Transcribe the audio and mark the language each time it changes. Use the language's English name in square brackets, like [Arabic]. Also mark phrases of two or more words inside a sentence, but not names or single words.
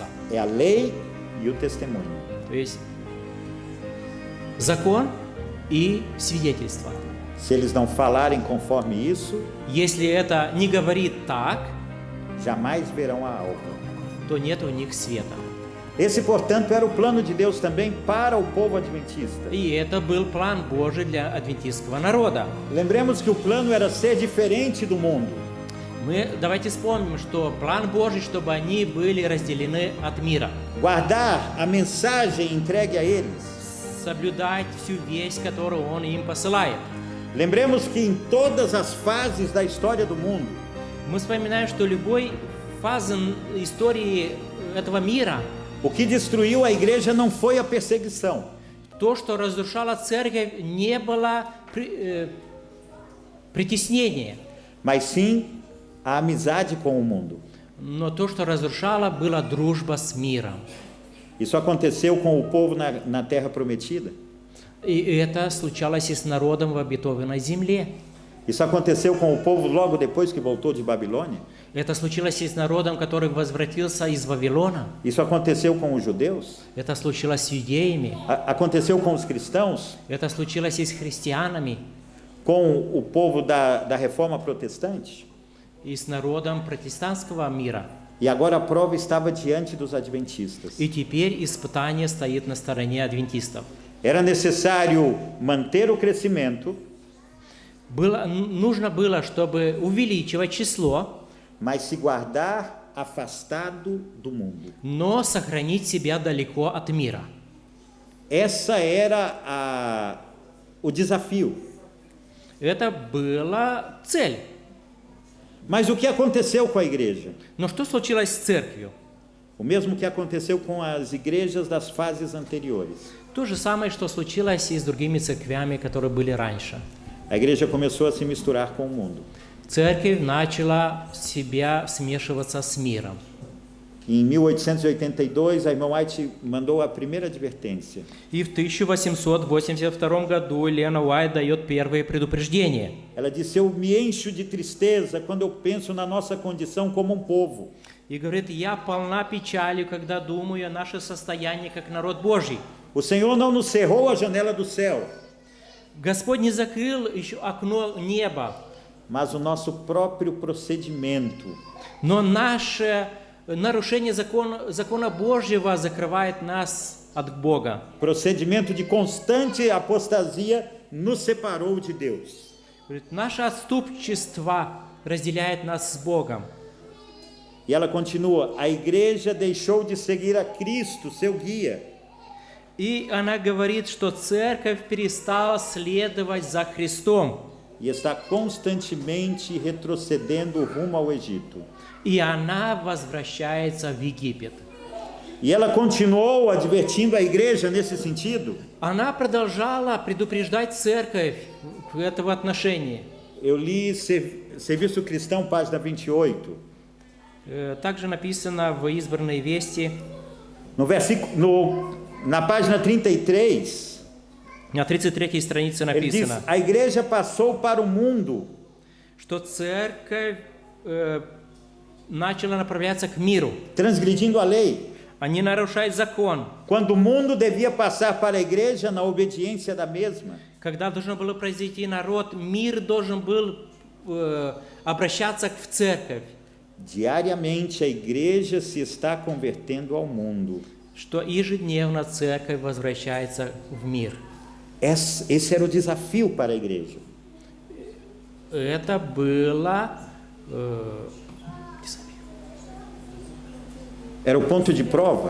[Portuguese] É a lei e o testemunho. [Russian] То есть закон и свидетельство. [Portuguese] Se eles não falarem conforme isso, [Russian] Если это не говорит так, [Portuguese] jamais verão a alva. [Russian] то нет у них света. [Portuguese] Esse, portanto, era o plano de Deus também para o povo adventista. [Russian] И это был план Божий для адвентистского народа. [Portuguese] Lembremos que o plano era ser diferente do mundo. [Russian] Давайте вспомним, что план Божий, чтобы они были разделены от мира. [Portuguese] Guardar a mensagem entregue a eles. [Russian] Соблюдать всю весть, которую Он им посылает. [Portuguese] Lembremos que em todas as fases da história do mundo, [Russian] Мы вспоминаем, что любой фазе истории этого мира, [Portuguese] o que destruiu a igreja não foi a perseguição, [Russian] то, что разрушало церковь, не было притеснения, [Portuguese] mas sim a amizade com o mundo. [Russian] но то, что разрушало, была дружба с миром. [Portuguese] Isso aconteceu com o povo na terra prometida. [Russian] И это случалось и с народом в обетованной земле. [Portuguese] Isso aconteceu com o povo logo depois que voltou de Babilônia. [Russian] Это случилось и с народом, который возвратился из Вавилона. [Portuguese] Isso aconteceu com os judeus. [Russian] Это случилось с иудеями. [Portuguese] Aconteceu com os cristãos, [Russian] Это случилось и с христианами, [Portuguese] com o povo da reforma protestante. [Russian] и с народом протестантского мира. [Portuguese] E agora a prova estava diante dos adventistas. [Russian] И теперь испытание стоит на стороне адвентистов. [Portuguese] Era necessário manter o crescimento, [Russian] Нужно было, чтобы увеличивать число, [Portuguese] mas se guardar afastado do mundo. [Russian] но сохранить себя далеко от мира. [Portuguese] Essa era o desafio. [Russian] Это была цель. [Portuguese] Mas o que aconteceu com a igreja? [Russian] Но что случилось с церковью? [Portuguese] O mesmo que aconteceu com as igrejas das fases anteriores. [Russian] То же самое, что случилось и с другими церквями, которые были раньше. [Portuguese] A igreja começou a se misturar com o mundo. [Russian] Церковь начала себя смешиваться с миром. [Portuguese] Em 1882, a irmã White mandou a primeira advertência. [Russian] И в 1882 году Лена Уайт дает первые предупреждения. [Portuguese] Ela disse: eu me encho de tristeza quando eu penso na nossa condição como um povo. [Russian] И говорит, я полна печалью, когда думаю о наше состояние как народ Божий. [Portuguese] O Senhor não nos cerrou a janela do céu, [Russian] Господь не закрыл еще окно неба, [Portuguese] mas o nosso próprio procedimento. [Russian] но наше нарушение закона Божьего закрывает нас от Бога. [Portuguese] Procedimento de constante apostasia nos separou de Deus. [Russian] Говорит, наше отступничество разделяет нас с Богом. [Portuguese] E ela continua: a igreja deixou de seguir a Cristo, seu guia. [Russian] И она говорит, что церковь перестала следовать за Христом. [Portuguese] E está constantemente retrocedendo rumo ao Egito. [Russian] И она возвращается в Египет. [Portuguese] E ela continuou advertindo a igreja nesse sentido. [Russian] Она продолжала предупреждать церковь в этом отношении. [Portuguese] Eu li Serviço Cristão, página 28. [Russian] Также написано в «Избранной вести», [Portuguese] Na página 33, [Russian] на 33-й странице [Portuguese] ele diz: [Russian] написано, [Portuguese] a igreja passou para o mundo [Russian] что церковь начала направляться к миру. [Portuguese] transgredindo a lei. [Russian] Они нарушают закон. [Portuguese] Quando o mundo devia passar para a igreja na obediência da mesma. [Russian] Когда должно было произойти народ, мир должен был обращаться в церковь. [Portuguese] Diariamente a igreja se está convertendo ao mundo. [Russian] Что ежедневно церковь возвращается в мир. [Portuguese] Esse era o desafio para a igreja. [Russian] Это было [Portuguese] Era o ponto de prova.